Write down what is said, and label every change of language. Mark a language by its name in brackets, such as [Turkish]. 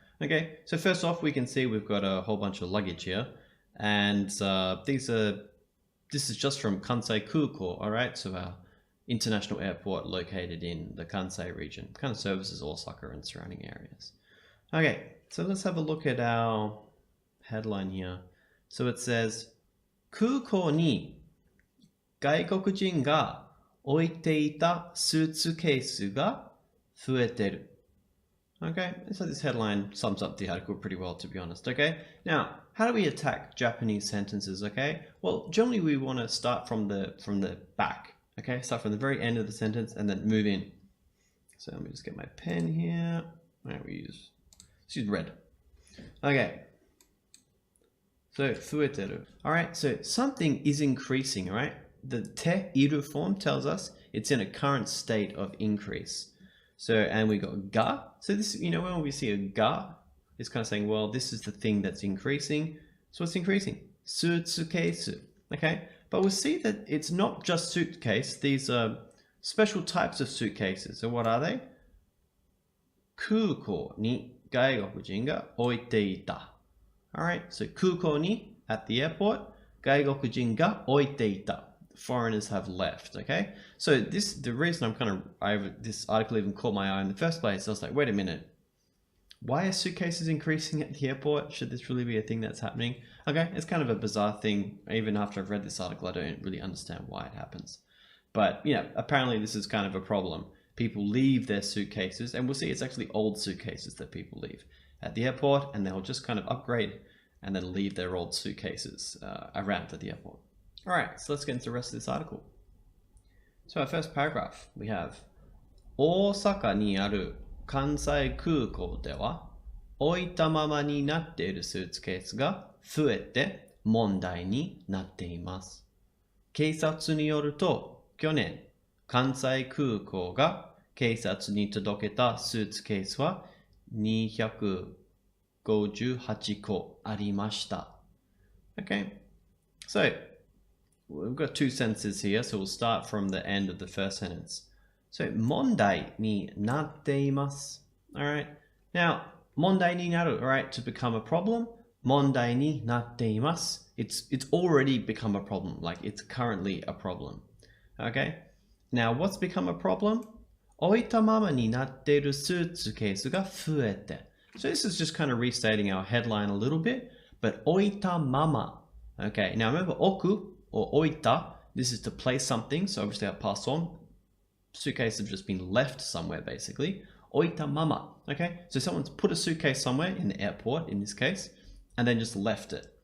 [English] Okay, so first off, we can see we've got a whole bunch of luggage here. And this is just from Kansai Kuko, all right? So our international airport located in the Kansai region, kind of services Osaka and surrounding areas. Okay, so let's have a look at our headline here. So it says, [Japanese] 空港に外国人が置いていたスーツケースが増えてる. [English] Okay, so this headline sums up the article pretty well, to be honest. Okay, now how do we attack Japanese sentences? Okay, well, generally we want to start from the back. Okay, start from the very end of the sentence and then move in. So let me just get my pen here. All right, let's use red. Okay. So [Japanese] 増えてる. [English] All right, so something is increasing, right? The te iru form tells us it's in a current state of increase. So, and we got ga. So this, when we see a ga, it's kind of saying, well, this is the thing that's increasing. So what's increasing? Suitcase. Okay, but we'll see that it's not just suitcase. These are special types of suitcases. So what are they? [Japanese] 空港に外国人が置いていた. [English] All right, so [Japanese] 空港に [English] at the airport, [Japanese] 外国人が置いていた. [English] Foreigners have left. Okay, so the reason this article even caught my eye in the first place, I was like, wait a minute, why are suitcases increasing at the airport? Should this really be a thing that's happening? Okay, it's kind of a bizarre thing. Even after I've read this article, I don't really understand why it happens. But apparently this is kind of a problem. People leave their suitcases, and we'll see it's actually old suitcases that people leave at the airport, and they'll just kind of upgrade and then leave their old suitcases around at the airport. All right, so let's get into the rest of this article. So our first paragraph, we have [Japanese] 大阪にある関西空港では置いたままになっているスーツケースが増えて問題になっています。警察によると、去年、関西空港が警察に届けたスーツケースは258個ありました. [English] Okay, so we've got two sentences here, so we'll start from the end of the first sentence. [Japanese] So, 問題になっています. [English] Alright, now, [Japanese] 問題になる, [English] alright, to become a problem. [Japanese] 問題になっています. [English] It's already become a problem, like it's currently a problem. Okay, now what's become a problem? [Japanese] 置いたままになっているスーツケースが増えて. [English] So this is just kind of restating our headline a little bit, but [Japanese] 置いたまま. [English] Okay, now remember [Japanese] 置く [English] or [Japanese] 置いた, [English] this is to place something, so obviously I pass on. Suitcases have just been left somewhere basically. [Japanese] 置いたまま. [English] Okay, so someone's put a suitcase somewhere in the airport in this case, and then just left it.